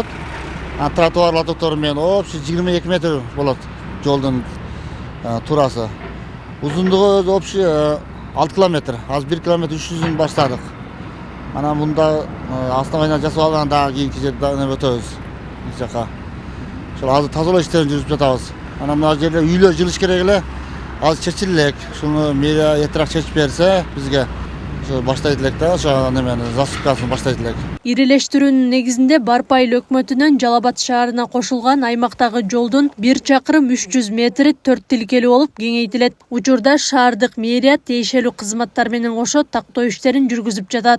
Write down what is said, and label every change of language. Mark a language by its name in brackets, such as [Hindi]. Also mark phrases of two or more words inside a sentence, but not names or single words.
[Kyrgyz] Тротуарлар тотору менен общий 22 метр болот жолдун турасы. Узундугу общий 6 километр. Азыр 1 километр 300-дөн баштадык. Анан мында основание жасап алгандан кийинки жерде өтөбүз. Жака. Ошол азыр тазалоо иштерин жүргүзүп жатабыз. Анан мына жерде үйлөр жылыш керек эле. Аз чечилик, шуну мэрия этраф чечип берсе бизге баштайт да, ошо немени засыпкасын баштайт элек. Ирелештирүүнүн негизинде Барпайыл өкмөтүнөн Жалал Абад шаарына кошулган аймактагы жолдун 1 чакырым 300 метри 4 тилкелүү болуп кеңейтилет. Учурда шаардык мэрия тиешелүү кызматтар менен кошо тактоо иштерин жүргүзүп жатат.